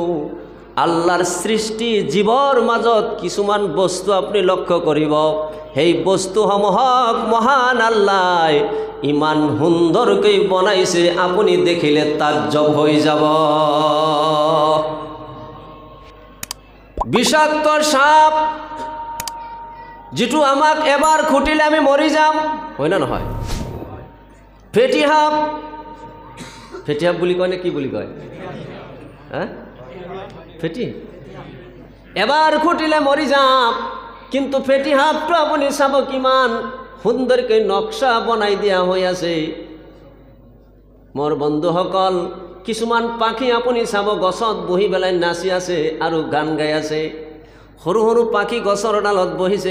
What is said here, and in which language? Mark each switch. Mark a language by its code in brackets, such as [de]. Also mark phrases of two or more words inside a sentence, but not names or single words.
[as] আল্লাহৰ সৃষ্টি জীৱৰ মাজত কিছুমান বস্তু আপুনি লক্ষ্য কৰিব, সেই বস্তুসমূহক মহান আল্লাহ ইমান সুন্দৰকৈ বনাইছে, আপুনি দেখিলে তাজ্জব হৈ যাব। বিষাক্ত সাপ, যিটো আমাক এবাৰ খুটিলে আমি মৰি যাম, হয় না নহয়? ফেটি হাফ বুলি কয় নে কি বুলি কয়? হ্যাঁ, ফেটি। এবার খুটিলে মরি যাম, কিন্তু ফেটি হাফটো আপুনি চাব কিমান সুন্দৰকে নক্সা বনাই দিয়া হৈ আছে। মোৰ বন্ধুসকল, কিছুমান পাখি আপুনি চাব গছত বহি পেলাই নাচি আছে আৰু গান গাই আছে। সৰু সৰু পাখি গছৰ ডালত বহিছে।